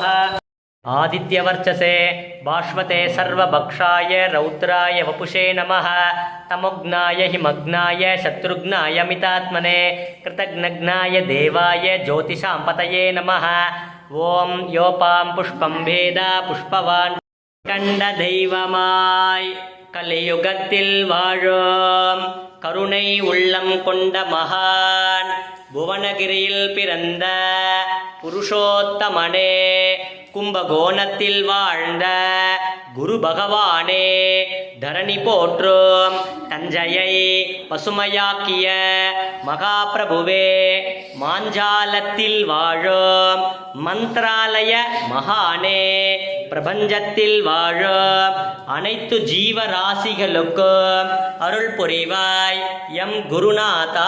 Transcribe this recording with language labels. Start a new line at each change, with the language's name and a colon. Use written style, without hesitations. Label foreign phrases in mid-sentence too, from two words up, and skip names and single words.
Sanskrit: आदित्यवर्चसे बाष्वते सर्वभक्षाय रौद्राय वपुषे नमः तमोघ्नाय हिमग्नाय शत्रुघ्नाय मितात्मने कृतघ्नघ्नाय देवाय ज्योतिषां पतये नमः ओं योपां पुष्पं भेद पुष्पवान्
Tamil: கண்ட தெய்வமாய் கலியுகத்தில் வாழும் கருணை உள்ளம் கொண்ட மகான் புவனகிரியில் பிறந்த புருஷோத்தமனே கும்பகோணத்தில் வாழ்ந்த குரு பகவானே தரணி போற்றும் தஞ்சையை பசுமையாக்கிய மகாபிரபுவே மாஞ்சாலத்தில் வாழும் மந்த்ராலய மகானே பிரபஞ்சத்தில் வாழும் அனைத்து ஜீவராசிகளுக்கும் அருள் புரிவாய் எம் குருநாதா.